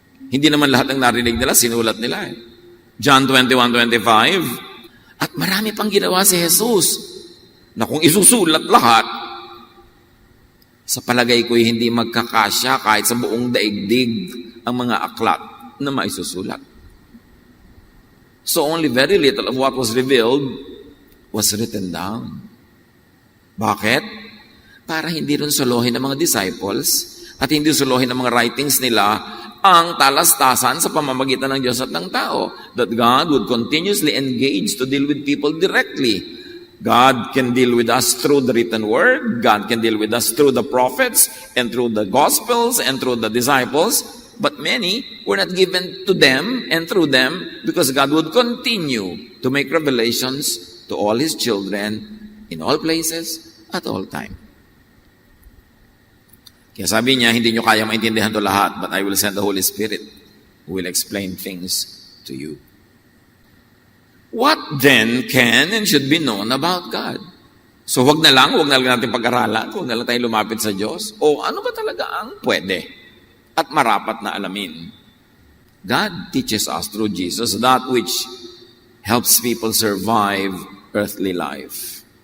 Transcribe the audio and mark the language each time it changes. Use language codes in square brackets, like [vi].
[tl] Hindi naman lahat ng narinig nila, sinulat nila eh. John 21:25, at marami pang ginawa si Jesus na kung isusulat lahat, sa palagay ko'y hindi magkakasya kahit sa buong daigdig ang mga aklat na maisusulat. [en] So only very little of what was revealed was written down. [tl] Bakit? Para hindi rin suluhin ng mga disciples at hindi suluhin ng mga writings nila ang talastasan sa pamamagitan ng Diyos at ng tao. [en] That God would continuously engage to deal with people directly. God can deal with us through the written word. God can deal with us through the prophets and through the gospels and through the disciples. But many were not given to them and through them because God would continue to make revelations to all His children in all places at all time. [tl] Kaya sabi niya, hindi nyo kaya maintindihan to lahat, [en] but I will send the Holy Spirit who will explain things to you. What then can and should be known about God? [tl] So wag na lang natin pag-aralan, wag na lang tayo lumapit sa Diyos. O ano ba talaga ang pwede at marapat na alamin? [en] God teaches us through Jesus that which helps people survive earthly life.